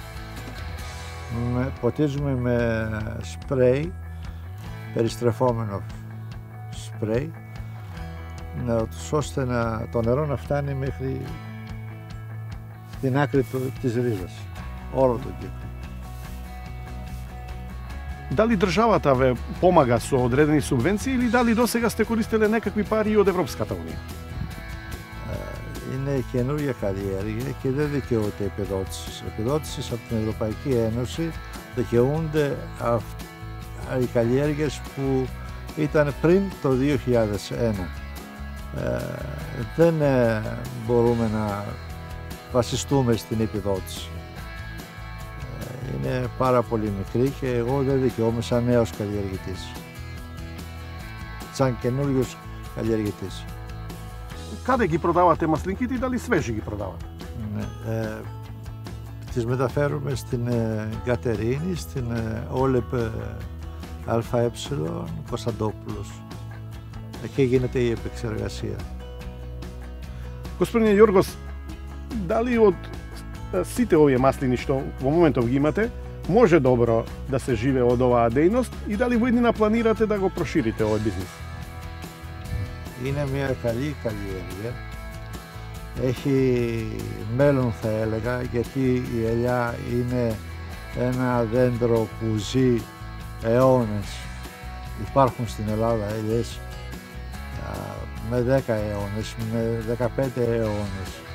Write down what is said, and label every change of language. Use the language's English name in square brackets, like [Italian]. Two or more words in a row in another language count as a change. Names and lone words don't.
[Greek] Ποτίζουμε με σπρέι, περιστρεφόμενο σπρέι, ώστε το νερό να φτάνει μέχρι την άκρη της ρίζας, όλο τον κύκλο. [Macedonian] Дали државата ве помага со одредени субвенции или дали досега сте користеле некакви пари од Европската Унија? [Greek] Είναι καινούργια καλλιέργεια και δεν δικαιούται επιδότησης. Επιδότησης από την Ευρωπαϊκή Ένωση δικαιούνται οι καλλιέργειες που ήταν πριν το 2001. Δεν μπορούμε να βασιστούμε στην επιδότηση. Είναι πάρα πολύ μικρή και εγώ δεν δικαιούμαι σαν νέος καλλιεργητής. Σαν καινούριος καλλιεργητής. [Macedonian] Каде ги продавате маслинките и дали свежи ги продавате? [Greek] Τις μεταφέρουμε στην Κατερίνη, στην Όλεπ ΑΕ Κωνσταντόπουλος. Εκεί γίνεται η επεξεργασία. [Macedonian] Господине Јоргос, дали од сите овие маслини што во моментов ги имате, може добро да се живее од оваа дејност и дали во иднина планирате да го проширите овој бизнис? [Greek] Είναι μια καλή καλλιέργεια. Έχει μέλλον θα έλεγα, γιατί η ελιά είναι ένα δέντρο που ζει αιώνες. Υπάρχουν στην Ελλάδα ελιές με 10 αιώνες, με 15 αιώνες.